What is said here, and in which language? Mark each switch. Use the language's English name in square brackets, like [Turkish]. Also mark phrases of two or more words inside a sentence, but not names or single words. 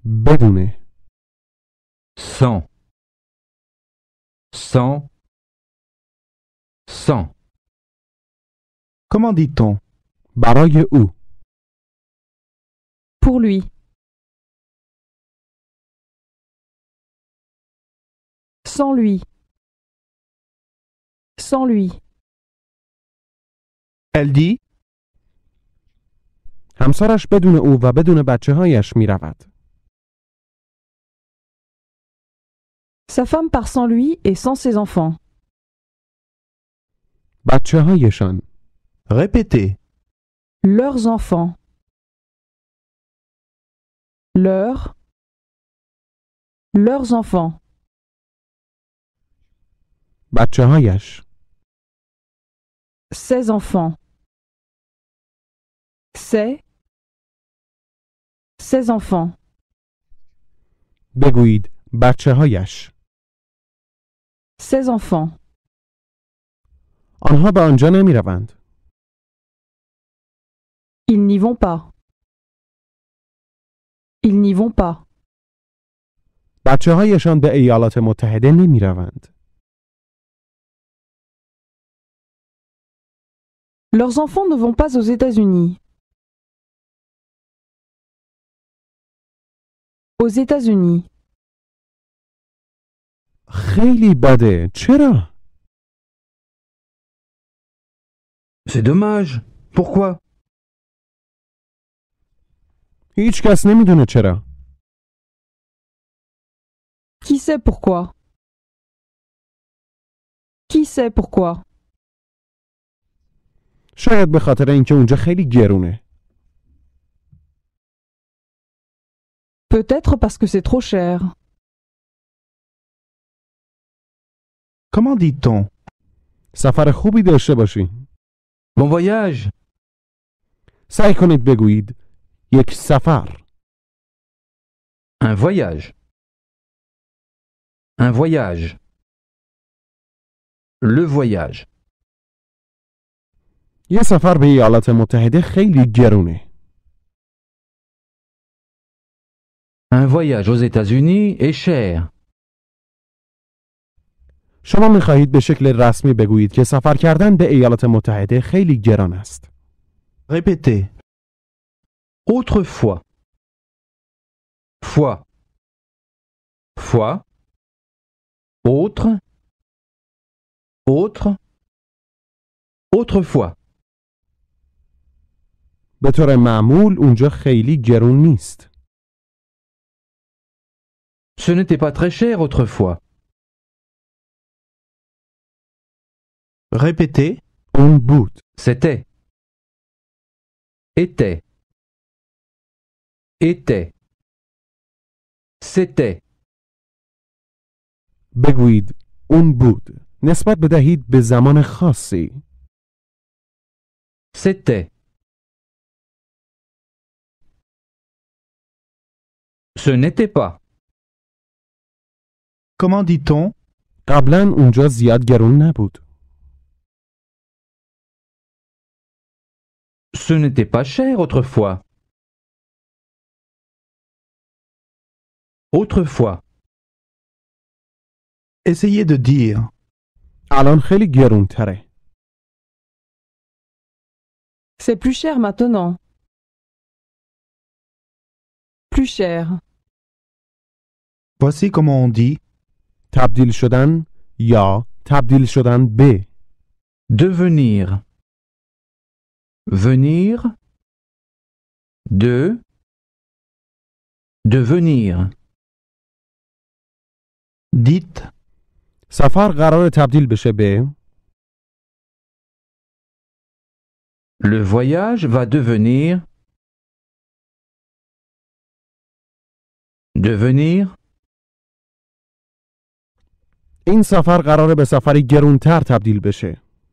[Persian] بدونه. 100, 100, 100. [French] Comment dit-on? [Persian] برای او. [French] Pour lui. Sans lui. Sans lui. Elle dit [Persian] همسرش بدون او و بدون بچه هایش می رود. [French] Sa femme part sans lui et sans ses enfants. [Persian] بچه هایشان. [French] répétez. Leurs enfants. Leurs enfants. [Persian] بچه هایش. [French] Ses enfants. Ses enfants. [Persian] بگویید بچه هایش. [French] Ses enfants. [Persian] آنها به آنجا نمی روند. [French] Ils n'y vont pas. Ils n'y vont pas. [Persian] بچه هایشان به ایالات متحده نمی روند. [French] Leurs enfants ne vont pas aux États-Unis. Aux États-Unis. [Persian] خیلی بده. چرا؟ [French] C'est dommage. Pourquoi? [Persian] هیچ کس نمی دونه چرا. [French] Qui sait pourquoi? Qui sait pourquoi? [Persian] شاید به خاطر اینکه اونجا خیلی گرونه. [French] Peut-être parce que c'est trop cher. Comment dit-on? [Persian] سفر خوبی داشته باشی. [French] Bon voyage. [Persian] سعی کنید بگویید یک سفر. [French] Un voyage. Un voyage. Le voyage. [Persian] یه سفر به ایالات متحده خیلی گرونه. [French] Un voyage aux États-Unis est cher. [Persian] شما می‌خواهید به شکل رسمی بگویید که سفر کردن به ایالات متحده خیلی گران است. [French] répétez. Autrefois. Fois. Fois. Autre. Autre. Autrefois. [Persian] به طور معمول اونجا خیلی گرون نیست. [French] Ce n'était pas très cher autrefois. Répétez. [Persian] اون بود. [French] C'était. Était. Était. C'était. [Persian] بگویید اون بود. نسبت بدهید به زمان خاصی. [French] C'était. Ce n'était pas. Comment dit-on? [Persian] قبلا اونجا زیاد گرون نبود. [French] Ce n'était pas cher autrefois. Autrefois. Essayez de dire. [Persian] الان خیلی گرون تره. [French] C'est plus cher maintenant. Plus cher. Voici comment on dit. [Persian] تبدیل شدن یا تبدیل شدن به. [French] Devenir. Venir. De. Devenir. Dites. [Persian] سفر قرار تبدیل بشه به. [French] Le voyage va devenir. Devenir. [Persian] این سفر قراره به سفری گرونتر تبدیل بشه.